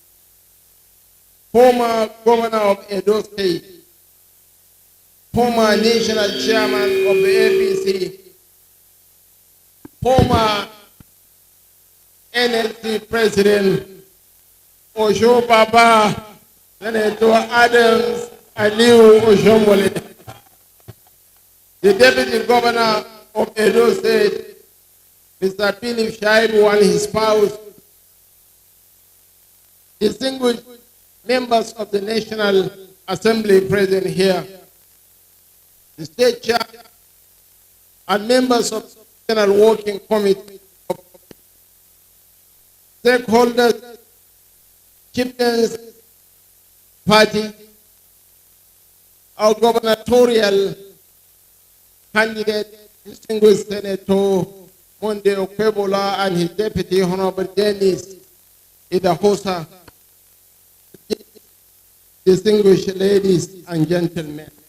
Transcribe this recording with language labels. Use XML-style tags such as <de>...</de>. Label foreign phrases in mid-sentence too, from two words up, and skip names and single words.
<en>former Governor of Edo State, former National Chairman of the APC, former NLC President Oshiomhole, Senator Adams Aliu Oshiomhole, the Deputy Governor of Edo State, Mr. Philip Shaibu and his spouse, distinguished members of the National Assembly present here, the State Chair, and members of the National Working Committee, stakeholders, chieftains, party, our gubernatorial candidate, distinguished Senator Monde Okwebola and his deputy, Honorable Dennis Idahosa, distinguished ladies and gentlemen.</en>